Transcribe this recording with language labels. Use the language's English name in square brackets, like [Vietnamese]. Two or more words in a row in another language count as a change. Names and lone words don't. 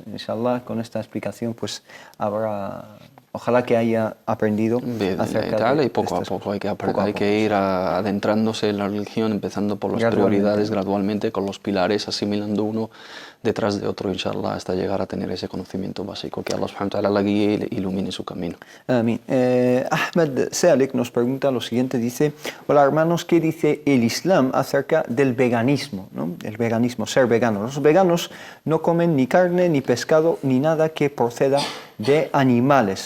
[Spanish] Inshallah, con esta explicación, pues ojalá que haya aprendido acerca de y poco a poco hay que aprender, hay que ir adentrándose en la religión, empezando por las prioridades gradualmente, con los pilares, asimilando uno detrás de otro, inshallah, hasta llegar a tener ese conocimiento básico, que Allah [Arabic] سبحانه وتعالى [Spanish] la guíe y ilumine su camino. Amén. Ahmed Sealek nos pregunta lo siguiente, dice: hola hermanos, ¿qué dice el Islam acerca del veganismo, ¿no? El veganismo, ser vegano. Los veganos no comen ni carne, ni pescado, ni nada que proceda de animales.